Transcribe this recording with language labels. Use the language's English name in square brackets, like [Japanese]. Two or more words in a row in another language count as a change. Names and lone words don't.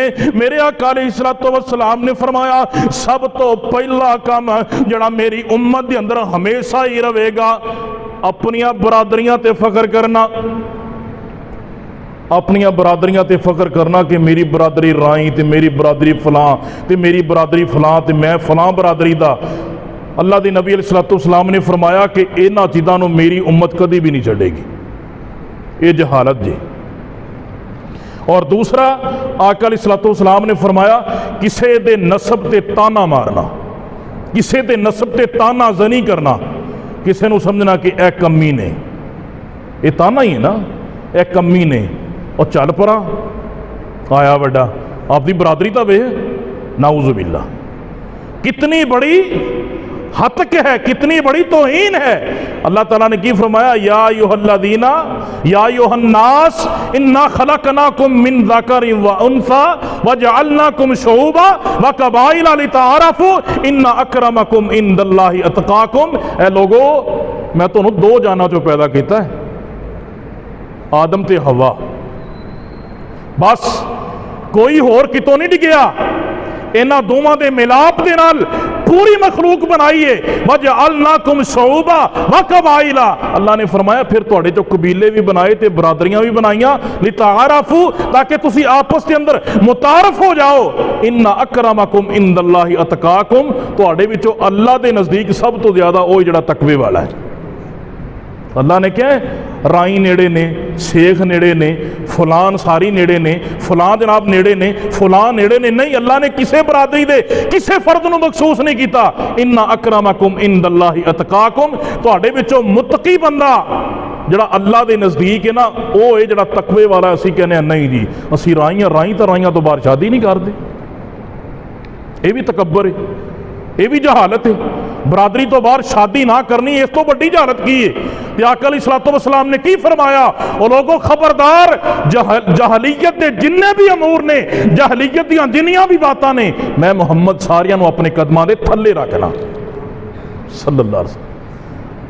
[Punjabi] میرے آقا [Arabic] عليه الصلاة والسلام [Punjabi] نے فرمایا، سب تو پہلا کام جیہڑا میری امت دے اندر ہمیشہ ہی رہے گا، اپنیاں برادریاں تے فخر کرنا. اپنیاں برادریاں تے فخر کرنا کہ میری برادری رائی تے میری برادری فلاں تے میری برادری فلاں تے میں فلاں برادری دا. اللہ دے نبی [Arabic] عليه الصلاة والسلام [Punjabi] نے فرمایا کہ انہاں چیزاں نوں میری امت کبھی بھی نہیں چھڈے گی. یہ جہالت جی. اور دوسرا، آقا [Arabic] عليه الصلاة والسلام [Punjabi] نے فرمایا، کسی دے نسب تے طعنہ مارنا، کسی دے نسب تے طعنہ زنی کرنا، کسی نوں سمجھنا کہ اے کمی نے، یہ طعنہ ہی ہے نا، اے کمی نے، اور چل پرا آیا وڈا، آپ کی برادری تو وے, [Arabic] نعوذ بالله. [Urdu] کتنی بڑی ہتک ہے، کتنی بڑی توہین ہے. [Punjabi] اللہ تعالیٰ نے کی فرمایا, [Arabic] يا أيها الذين يا أيها الناس إنا خلقناكم من ذكر وأنثى وجعلناكم شعوبا وقبائل لتعارفوا إن أكرمكم عند الله أتقاكم. [Punjabi] اے لوگو، میں تہانوں دو جانا چوں پیدا کیتا ہے، آدم تے حوا، بس کوئی ہور کتوں نہیں ڈگیا. انہاں دوواں دے ملاپ دے نال پوری مخلوق بنائی ہے. [Arabic] وجعلناكم شعوبا وقبائل, [Punjabi] اللہ نے فرمایا فیر تہاڈے چوں قبیلے بھی بنائے تے برادریاں بھی بنائیاں، لتعارفوا، تاکہ تسی آپس کے اندر متعارف ہو جاؤ. [Arabic] إن أكرمكم عند الله أتقاكم, [Punjabi] تہاڈے وچوں اللہ دے نزدیک سب تو زیادہ وہ جیہڑا تقوے والا ہے. اللہ نے کیا ہے, رائی نیڑے نے، شیخ نیڑے نے، فلان ساری نیڑے نے، فلاں جناب نیڑے نے، فلاں نیڑے نے، نہیں، اللہ نے کسی برادری دے کسی فرد نوں مخصوص نہیں کیا. [Arabic] إن أكرمكم عند الله أتقاكم, [Punjabi] تہاڈے وچوں متقی بندہ جیہڑا اللہ دے نزدیک ہے نا، وہ ہے جیہڑا تقوے والا. اسیں کہنے نہیں جی، اسیں رائی تو باہر شادی نہیں کرتے، یہ بھی تکبر ہے، یہ بھی جہالت ہے. برادری تو باہر شادی نہ کرنی، اس تو بڑی جہالت کی ہے۔ تے آقا [Arabic] علیہ الصلوۃ والسلام [Punjabi] نے کی فرمایا، اور لوگوں خبردار، جہلیت دے جننے بھی امور نے، جہلیت دیاں جنیاں بھی باتاں نے، میں محمد ساریاں نو اپنے قدماں دے تھلے رکھنا [Arabic] صلی اللہ علیہ وسلم۔